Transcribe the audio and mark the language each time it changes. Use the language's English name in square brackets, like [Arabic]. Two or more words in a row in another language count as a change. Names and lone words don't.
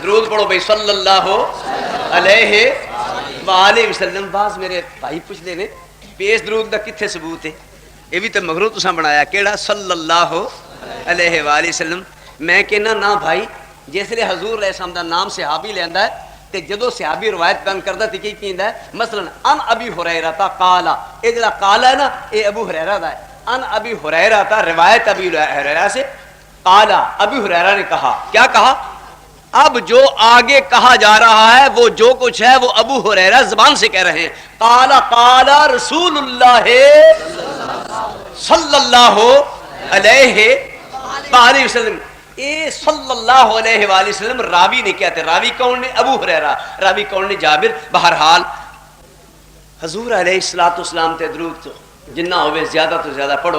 [Punjabi] درود پڑھو بھائی، [Arabic] صلی اللہ علیہ وآلہ وسلم. [Punjabi] بعض میرے بھائی پوچھ دے نے پیس درود دا کتھے ثبوت ہے؟ یہ بھی تو مغرو تساں بنایا کیڑا [Arabic] صلی اللہ علیہ وآلہ وسلم. [Punjabi] میں کہنا نا بھائی، جس لئے حضور [Arabic] علیہ السلام [Punjabi] دا نام صحابی لیندا ہے تے جدو صحابی روایت بیان کردا تے کی کیندا ہے؟ مثلا [Arabic] ان ابی ہریرہ قال، [Punjabi] اے جڑا قال ہے نا اے ابو ہریرہ دا ہے. [Arabic] ان ابی ہریرہ [Urdu] تا روایت ابی ہریرہ سے، [Arabic] قال ابی ہریرہ [Urdu] نے کہا. کیا کہا؟ اب جو آگے کہا جا رہا ہے وہ جو کچھ ہے وہ ابو ہریرہ زبان سے کہہ رہے ہیں. [Arabic] قال قال رسول اللہ صلی اللہ علیہ وآلہ وسلم. [Punjabi] اے [Arabic] صلی اللہ علیہ وآلہ وسلم [Punjabi] راوی نہیں کہتے. راوی کون نے؟ ابو ہریرہ. راوی کون نے؟ جابر. بہرحال حضور [Arabic] علیہ الصلوۃ والسلام [Punjabi] تے درود تو جنہ ہوئے زیادہ تو زیادہ پڑھو.